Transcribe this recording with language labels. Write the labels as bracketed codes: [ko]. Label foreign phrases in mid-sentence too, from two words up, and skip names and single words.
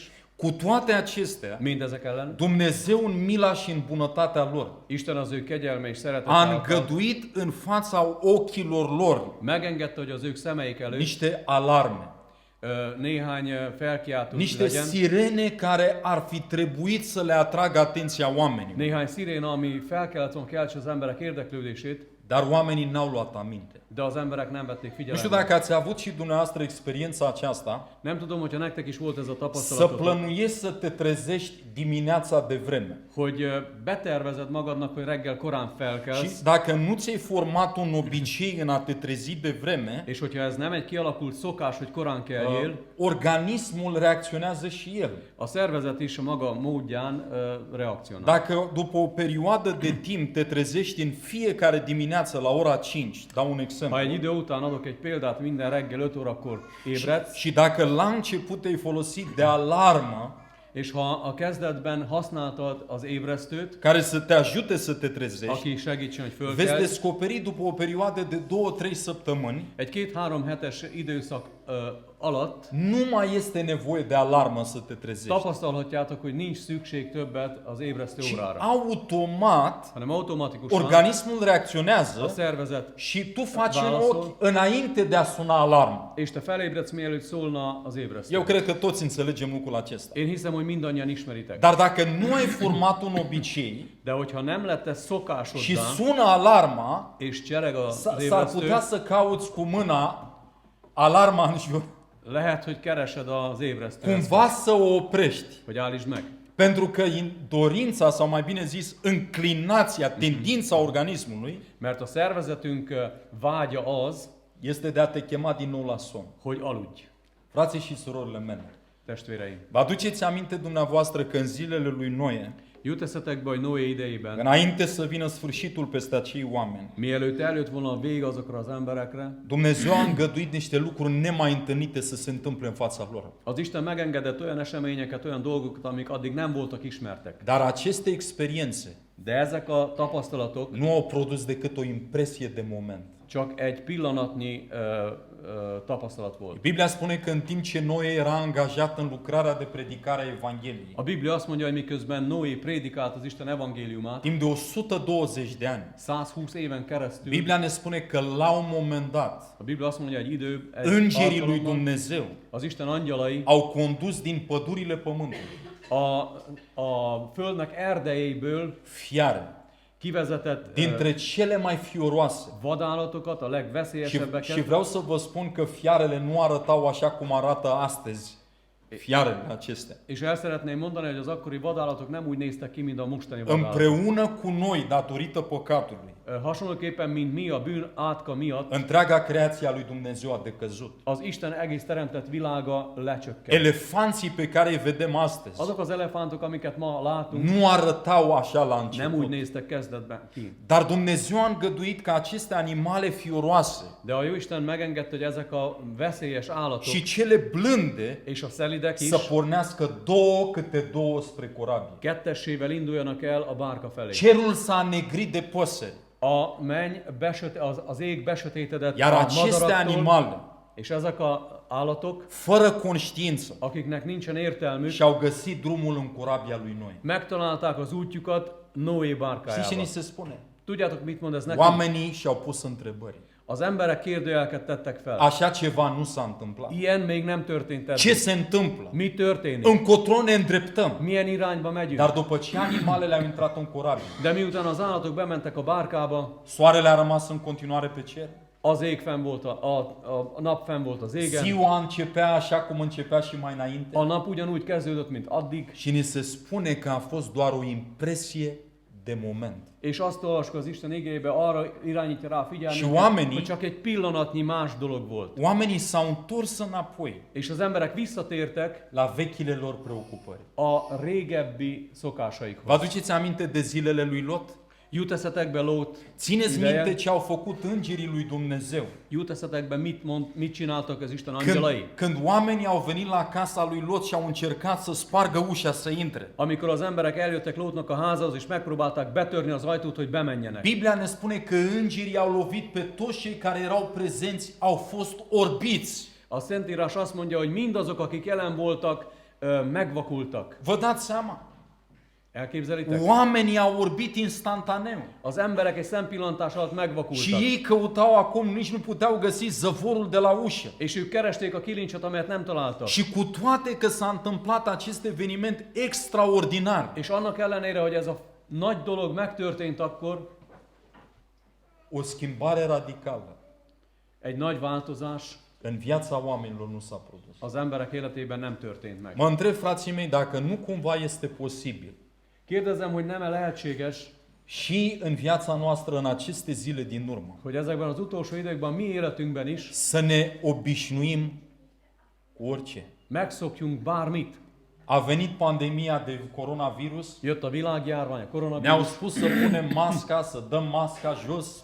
[ro] Cu toate acestea, [hu] Mindezek ellen [ro] Dumnezeu în mila și în bunătatea lor [hu] Isten az ő kegyelme és szeretete [ro] a [hu] által [ro] îngăduit în fața ochilor lor [hu] megengedte, hogy az ők szemeik előtt [ro] niște alarme, [hu] néhány felkiáltó [ro] niște [hu] legyen, [ro] sirene care ar fi trebuit să le atragă atenția oamenilor. [hu] néhány sziréna, ami fel kellett volna keltse az emberek érdeklődését, [ro] Dar oamenii n-au luat aminte. [hu] de az emberek nem vették [ro] Nu știu [hu] figyelembe. [ro] dacă ați avut și dumneavoastră experiența aceasta, [hu] Nem tudom, hogyha nektek is volt ez a [ro] să [hu] tapasztalatok, [ro] plănuiești să te trezești dimineața de vreme. [hu] hogy betervezed magadnak, hogy reggel korán [ro] Și [hu] felkelsz, [ro] dacă nu ți-ai format un obicei în a te trezi de vreme, [hu] és hogyha ez nem egy kialakult szokás, hogy korán keljél, [ro] organismul reacționează și el. [hu] a szervezet is a maga módján reakcionál. [ro] Dacă după o perioadă de timp te trezești în fiecare dimineață la ora 5, dau un exemplu, [hu] Ha egy idő után adok egy példát, minden reggel 5 órakor ébredsz, [ro] și dacă la început te-ai folosit de alarmă [hu] és ha a kezdetben használtad az ébresztőt, [ro] care să te ajute să te trezești, [hu] aki segítsen, hogy [ro] veți [hu] fölkelj, [ro] descoperi după o perioadă de 2-3 săptămâni, [hu] egy 2-3 hetes időszak alatt [ro] nu mai este nevoie de alarmă să te trezești. [hu] tapasztalhatjátok, hogy nincs szükség többet az ébresztő [ro] Și [hu] órára, [ro] automat [hu] hanem automatikusan [ro] organismul [hu] a [ro] reacționează [hu] szervezet, [ro] și tu faci un [hu] Válaszol. [ro] ochi înainte de a suna alarma. [hu] és te felébredsz, mielőtt szólna az ébresztő. [ro] Eu cred că toți înțelegem lucrul acesta. [hu] Én hiszem, hogy mindannyian ismeritek. [ro] Dar dacă nu ai format un obicei [hu] De hogyha nem lett ez [ro] și [hu] szokásoddá, [ro] sună alarma, [hu] és csereg az [ro] s-ar putea [hu] ébresztő, [ro] să cauți cu mâna alarma în jur, [hu] lehet, hogy keresed az ébresztőt, [ro] cumva să o oprești. [hu] hogy állítsd meg. [ro] Pentru că dorința, sau mai bine zis, înclinația, tendința organismului [hu] Mert a szervezetünk vágya az, [ro] este de a te chema din nou la somn. [hu] hogy aludj, [ro] Frații și surorile mele, [hu] testvéreim. [ro] vă aduceți aminte dumneavoastră că în zilele lui Noe, [hu] Jut eszetekbe, hogy Noé idejében, [ro] înainte să vină sfârșitul peste acei oameni, [hu] mielőtt eljött volna a vég azokra az emberekre, [ro] Dumnezeu a îngăduit niște lucruri nemai întâlnite să se întâmple în fața lor. [hu] az Isten megengedett olyan eseményeket, olyan dolgokat, amik addig nem voltak ismertek. [ro] Dar aceste experiențe [hu] De ezek a tapasztalatok [ro] nu au produs decât o impresie de moment. [hu] csak egy pillanatnyi tapasztalat volt. [ro] Biblia spune că în timp ce Noe era angajat în lucrarea de predicare a Evangheliei, [hu] A Biblia azt mondja, hogy miközben Noé prédikált az Isten evangéliumát, [ro] timp de 120 de ani, [hu] 120 éven keresztül, [ro] Biblia ne spune că la un moment dat, [hu] a Biblia azt mondja, egy [ro] îngerii lui [hu] alkalommal [ro] Dumnezeu [hu] az Isten angyalai [ro] au condus din pădurile pământului [hu] a földnek erdejéből [ro] fiare [hu] kivezetett [ro] dintre cele mai fioroase. [hu] vadállatokat, a [ro] Și [hu] legveszélyesebbeket, [ro] vreau să vă spun că fiarele nu arătau așa cum arată astăzi fiarele acestea, [hu] És el szeretném mondani, hogy az akkori vadállatok nem úgy néztek ki, mint a mostani vadállatok. [ro] împreună cu noi, datorită păcatului, [hu] Hasonlóképpen, mint mi a bűn átka miatt, [ro] întreaga creație a lui Dumnezeu a decăzut. [hu] az Isten egész teremtett világa lecsökkent. [ro] Elefanții pe care îi vedem astăzi [hu] Azok az elefántok, amiket ma látunk, [ro] nu arătau așa la [hu] nem úgy [ro] început. [hu] néztek kezdetben ki. [ro] Dar Dumnezeu a îngăduit ca aceste animale fioroase [hu] De a Jóisten megengedte, hogy ezek a veszélyes állatok [ro] și cele blânde [hu] és a szelidek is [ro] să pornească două câte două spre corabil. [hu] kettessével induljanak el a bárka felé. [ro] Cerul s-a negrit de păsări, [hu] A menny az ég besötétedett [ro] iar [hu] a [ro] aceste [hu] madaraktól, [ro] animale, [hu] és ezek a állatok, [ro] fără conștiință, [hu] akiknek nincsen értelmük, [ro] și-au găsit drumul în corabia lui Noi. [hu] megtalálták az útjukat Noé [ro] Știți ce [hu] bárkájába. [ro] ni se spune? [hu] Tudjátok, mit mond ez nekünk? [ro] Oamenii și-au pus întrebări. [hu] Az emberek kérdőjeleket tettek fel. [ro] Așa ceva nu s-a întâmplat. [hu] Ilyen még nem történt [ro] Ce [hu] eddig. [ro] se întâmplă? [hu] Mi történik? [ro] Încotro ne îndreptăm. [hu] Milyen irányba megyünk? [ro] Dar după ce animalele au intrat în corabil, [hu] De miután az állatok bementek a bárkába, [ro] soarele a rămas în continuare pe cer. [hu] az ég fenn volt, a nap fenn volt az égen. [ro] Ziua începea așa cum începea și mai înainte. [hu] A nap ugyanúgy kezdődött, mint addig, [ro] Și ni se spune că a fost doar o impresie de moment. [hu] és azt olvassuk az Isten igébe, arra irányítja rá a [ro] Și [hu] figyelmünket, [ro] oamenii- [hu] hogy csak egy pillanatnyi más dolog volt. [ro] Oamenii s-au întors înapoi [hu] És az emberek visszatértek [ro] la vechile lor preocupări. [hu] a régebbi [ro] Vă [hu] szokásaikhoz. [ro] aduceți aminte de zilele lui Lot? [hu] Jut eszetekbe Lót [ro] Țineți [hu] ideje? [ro] minte ce au făcut îngerii lui Dumnezeu. [hu] Jut eszetekbe mit csináltak az Isten angyalai? [ro] Când oamenii au venit la casa lui Lot și au încercat să spargă ușa să intre. [hu] Amikor az emberek eljöttek Lótnak a házához, és megpróbálták betörni az ajtót, hogy bemenjenek. [ro] Biblia ne spune că îngerii au lovit pe toți cei care erau prezenți, au fost orbiți. [hu] A Szentírás azt mondja, hogy mindazok, akik jelen voltak, megvakultak. [ro] Vă dați seama? [hu] Elképzelitek? [ro] Oamenii au orbit instantaneu. [hu] Az emberek egy szempillantás alatt [ro] Și [hu] megvakultak. [ro] ei căutau acum, nici nu puteau găsi zăvorul de la ușă. [hu] És ők keresték a kilincset, amelyet nem találtak. [ro] Și cu toate că s-a întâmplat acest eveniment extraordinar, [hu] És annak ellenére, hogy ez a nagy dolog megtörtént akkor, [ro] o schimbare radicală [hu] egy nagy változás [ro] în viața oamenilor nu s-a produs. [hu] az emberek életében nem történt meg. [ro] Mă întreb, frații mei, dacă nu cumva este posibil [hu] Kérdezem, hogy nem-e lehetséges, [ro] și în viața noastră în aceste zile din urmă [hu] hogy ezekben az utolsó időkben, mi életünkben is [ro] să ne obișnuim cu orice. [hu] megszokjunk bármit. [ro] A venit pandemia de coronavirus, [hu] Jött a világjárvány, a [ro] ne-au [hu] koronavírus. [ro] spus să punem masca, să dăm masca jos,